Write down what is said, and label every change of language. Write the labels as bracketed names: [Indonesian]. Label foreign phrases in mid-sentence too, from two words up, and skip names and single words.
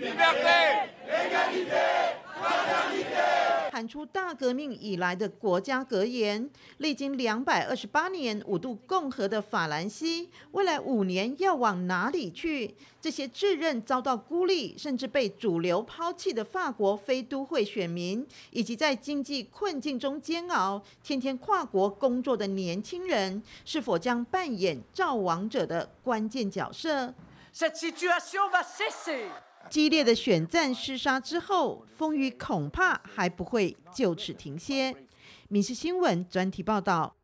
[Chinese] 喊出大革命以来的国家格言，历经228年5度共和的法兰西，未来5年要往哪里去？这些自认遭到孤立，甚至被主流抛弃的法国非都会选民，以及在经济困境中煎熬、天天跨国工作的年轻人，是否将扮演造王者的关键角色？ [French] Cette situation va cesser. [Chinese] 激烈的选战厮杀之后，风雨恐怕还不会就此停歇。民视新闻专题报道。